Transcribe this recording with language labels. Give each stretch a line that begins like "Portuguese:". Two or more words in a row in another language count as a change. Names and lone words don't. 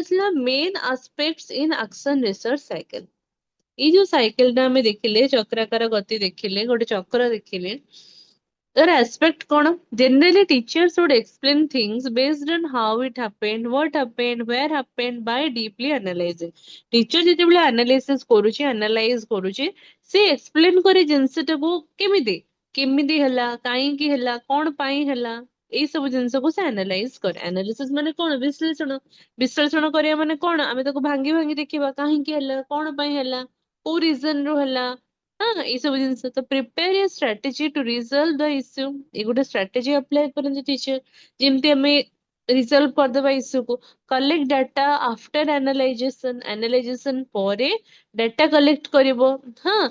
Odia: ଆସିଲା
English: main aspects in action research cycle
Odia: ଏଇ ଯୋଉ ସାଇକେଲ ଟା ଆମେ ଦେଖିଲେ ଚକ୍ରାକାର ଗତି ଦେଖିଲେ ଗୋଟେ ଚକ୍ର ଦେଖିଲେ
English: their aspect
Odia: କଣ
English: generally teachers would explain things based on how it happened what happened where happened by deeply analyzing teacher
Odia: ଯେତେବେଳେ analysis କରୁଛି analyze କରୁଛି ସେ explain କରେ ଜିନିଷଟାକୁ କେମିତି କେମିତି ହେଲା କାହିଁକି ହେଲା କଣ ପାଇଁ ହେଲା ଏଇ ସବୁ ଜିନିଷକୁ ସେ analyze କରେ analysis ମାନେ କଣ ବିଶ୍ଳେଷଣ କରିବା ମାନେ କଣ ଆମେ ତାକୁ ଭାଙ୍ଗି ଭାଙ୍ଗି ଦେଖିବା କାହିଁକି ହେଲା କଣ ପାଇଁ ହେଲା କୋଉ reason ରୁ ହେଲା ହଁ ଏଇ ସବୁ ଜିନିଷ ତ
English: prepare a strategy to resolve the issue
Odia: ଏଇ ଗୋଟେ
English: strategy apply
Odia: କରନ୍ତି ଟିଚର ଯେମିତି ଆମେ ରିଜଲ୍ଭ କରିଦବା ଇସ୍ୟୁକୁ
English: collect data after analyzation
Odia: ପରେ
English: data collect
Odia: କରିବ ହଁ